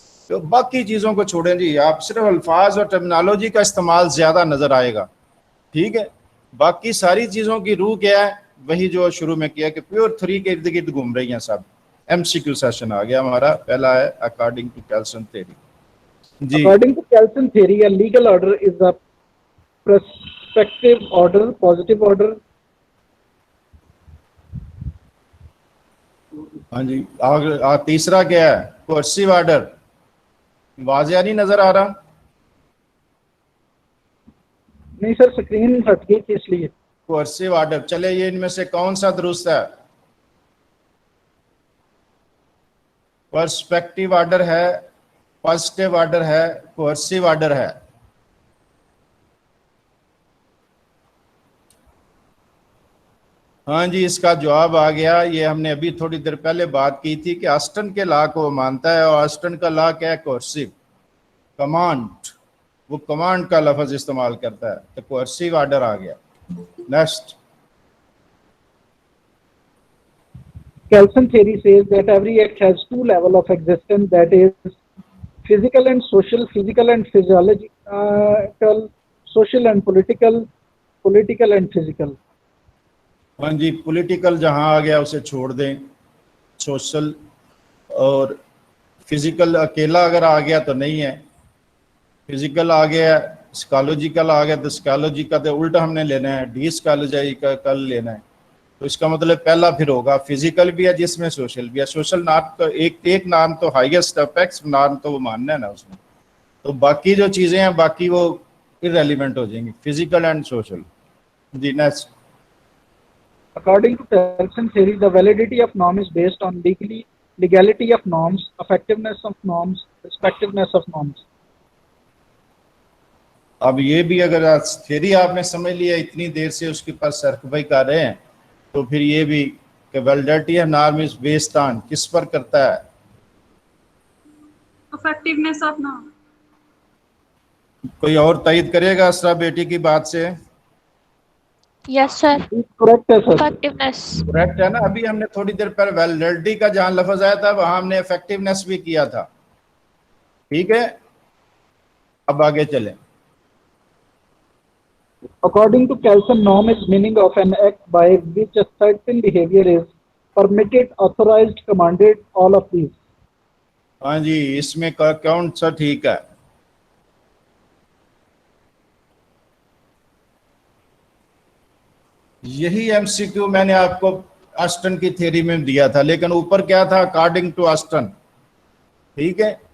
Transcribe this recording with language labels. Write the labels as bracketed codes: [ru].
[ur] تو باقی چیزوں کو چھوڑیں جی، آپ صرف الفاظ اور ٹرمینالوجی کا استعمال زیادہ نظر آئے گا، ٹھیک ہے. باقی ساری چیزوں کی روح کیا ہے؟ وہی جو شروع میں کیا کہ پیور 3 کے ارد گرد گھوم رہی ہیں سب. ایم سی کیو سیشن آ گیا ہمارا، پہلا ہے [en] According to Kelsen theory. [ur] جی [en] According to Kelsen theory, a legal order is a prospective order, positive order. [ur] ہاں جی، تیسرا کیا ہے؟ کوئرسیو آرڈر. واضح نہیں نظر آ رہا؟ نہیں سر، اسکرین ہٹ گئی تھی اس لیے. کوئرسیو آرڈر، چلے یہ ان میں سے کون سا درست ہے؟ پرسپیکٹیو آرڈر ہے، پازیٹیو آرڈر ہے، کوئرسیو آرڈر ہے. ہاں جی، اس کا جواب آ گیا. یہ ہم نے ابھی تھوڑی دیر پہلے بات کی تھی کہ آسٹن کے لا کو وہ مانتا ہے، اور آسٹن کا لا کیا ہے؟ کوئرسیو کمانڈ. وہ کمانڈ کا لفظ استعمال کرتا ہے، تو کوئرسیو آرڈر آ گیا. Next. [en] Kelsen theory says that every act has two levels of existence, that is physical and social, physical and physiological, social and political, political and physical. [ur] ہاں جی، پولیٹیکل جہاں آ گیا اسے چھوڑ دیں، سوشل اور فزیکل اکیلا اگر آ گیا تو نہیں ہے، فزیکل آ گیا، سکالوجیکل آ گیا تو سکالوجی کا تو الٹا ہم نے لینا ہے، ڈی سکالوجی کا کل لینا ہے. تو اس کا مطلب پہلا پھر ہوگا فزیکل بھی ہے جس میں سوشل بھی ہے. سوشل نام تو ایک نام تو ہائیسٹ اپیکس نام تو وہ ماننا ہے نا اس میں، تو باقی جو چیزیں ہیں باقی وہ irrelevant ہو جائیں گی، [en] Physical and social. [ur] جی next. [en] According to Kelsen theory, the validity of norm is based on legality of norms, effectiveness of norms, respectiveness of norms. [ur] اب یہ بھی اگر تھیری آپ نے سمجھ لیا اتنی دیر سے اس کے پاس سرکبائی کر رہے ہیں، تو پھر یہ بھی کہ [en] validity of norm is based on [ur] کس پر کرتا ہے؟ [en] effectiveness of norm. [ur] کوئی اور تائید کرے گا اسرا بیٹی کی بات سے؟ [en] Yes sir. Correct ہے sir. Effectiveness. [ur] کریکٹ ہے نا. ابھی ہم نے تھوڑی دیر پہلے ویلیڈیٹی کا جہاں لفظ آیا تھا وہاں ہم نے افیکٹونیس بھی کیا تھا، ٹھیک ہے. اب آگے چلیں. [en] According to Kelsen, norm is meaning of an act by which a certain behavior is permitted, authorized, commanded, all of these. [ur] ہاں جی، اس میں کون سا ٹھیک ہے؟ یہی ایم سی کیو میں نے آپ کو آسٹن کی تھیوری میں دیا تھا، لیکن اوپر کیا تھا؟ [en] according to Austin, [ur] ٹھیک ہے.